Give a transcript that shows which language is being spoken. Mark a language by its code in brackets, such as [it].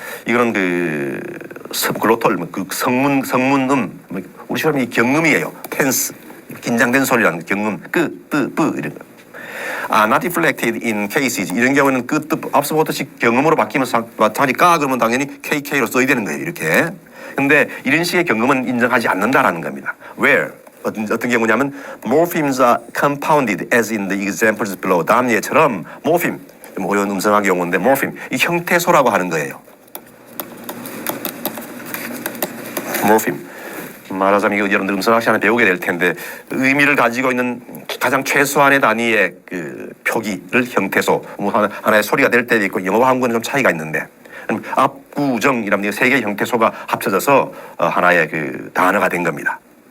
[ko] 이거는 그 글로털 그 성문음, 우리처럼 이 경음이에요. tense, 긴장된 소리라는 경음, 이런 거. [en] not reflected in cases. [ko] 이런 경우는 앞서 보듯이 경음으로 바뀌면 마찬가지 그러면 당연히 KK로 써야 되는 거예요. 이렇게. 근데 이런 식의 경음은 인정하지 않는다라는 겁니다. [en] Where? [ko] 어떤 경우냐면 [en] morphemes are compounded as in the examples below. [ko] 다음 예처럼 morpheme, 좀 어려운 음성학 용어인데 morpheme, 이 형태소라고 하는 거예요. [en] morpheme. [ko] 말하자면 이거 여러분들 음성학 시간에 배우게 될 텐데 의미를 가지고 있는 가장 최소한의 단위의 그 표기를 형태소, 뭐 하나의 소리가 될 때도 있고 영어와 한국어는 좀 차이가 있는데 압구정이라는 세 개의 형태소가 합쳐져서 하나의 그 단어가 된 겁니다.